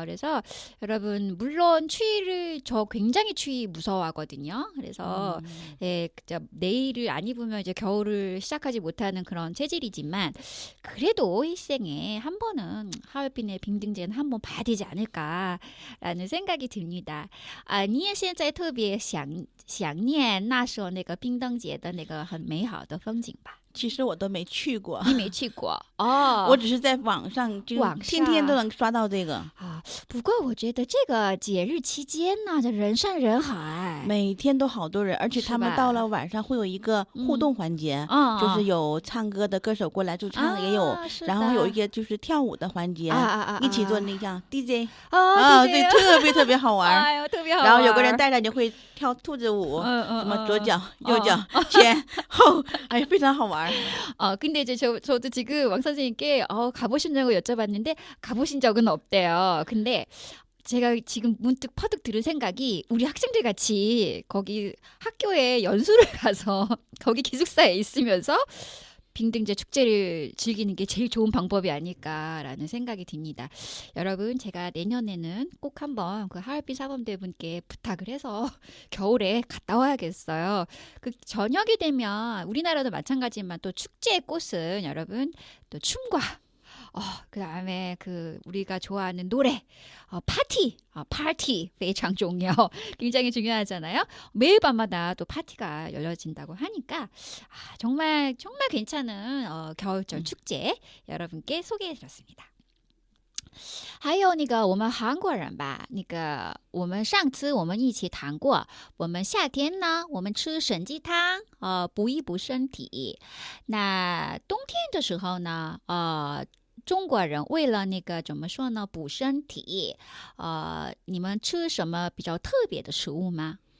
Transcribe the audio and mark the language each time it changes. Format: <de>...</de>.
<ko>그래서 여러분 물론 저 굉장히 추위 무서워하거든요. 그래서 내일을 안 입으면 이제 겨울을 시작하지 못하는 그런 체질이지만 그래도 일생에 한 번은 하얼빈의 빙등제는 한번 봐야 되지 않을까라는 생각이 듭니다.</ko> <zh>你也现在特别想念那时候那个冰灯节的那个很美好的风景吧？其实我都没去过。你没去过我只是在网上就天天都能刷到这个。不过我觉得这个节日期间呢，这人山人海，每天都好多人，而且他们到了晚上会有一个互动环节，就是有唱歌的歌手过来驻唱，也有，然后有一个就是跳舞的环节，一起做那像 DJ， 对，特别好玩。哎呦，特别好玩。然后有个人带着你会跳兔子舞，什么左脚、右脚、前后，哎，非常好玩。</zh> <ko>근데 이제 저도 지금 왕 선생님께 가보셨냐고 여쭤봤는데 가보신 적은 없대요. 근데 제가 지금 문득 퍼득 들은 생각이 우리 학생들 같이 거기 학교에 연수를 가서 거기 기숙사에 있으면서 빙등제 축제를 즐기는 게 제일 좋은 방법이 아닐까라는 생각이 듭니다. 여러분 제가 내년에는 꼭 한번 하얼빈 사범대 분께 부탁을 해서 겨울에 갔다 와야겠어요. 저녁이 되면 우리나라도 마찬가지지만 또 축제의 꽃은 여러분 또 춤과 그 다음에 우리가 좋아하는 노래, 파티,</ko> <zh>非常重要.</zh> <ko>굉장히 중요하잖아요. 매일 밤마다 또 파티가 열려진다고 하니까 정말 괜찮은 겨울철 축제 여러분께 소개해드렸습니다.</ko> <zh>还有我们韩国人吧，我们上次我们一起谈过，我们夏天呢，我们吃参鸡汤，补一补身体。那冬天的时候呢，中国人为了怎么说呢，补身体，你们吃什么比较特别的食物吗？</zh>